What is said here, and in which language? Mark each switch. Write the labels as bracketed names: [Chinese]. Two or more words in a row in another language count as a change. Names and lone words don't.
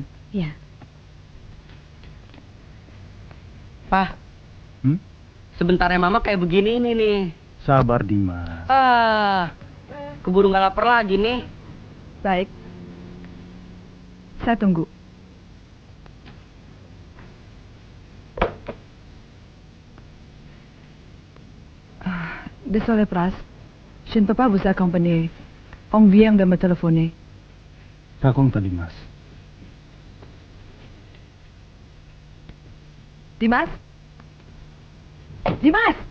[Indonesian] Ya. Pak. Sebentarnya mama kayak begini ini nih. Sabar Dimas. Keburu nggak lapar lagi nih. Baik. Saya tunggu. [French] Désolé, Pras. Je ne peux pas vous accompagner. On vient de me téléphoner. [Indonesian] Rakong tadi Mas. Dimas? Dimas!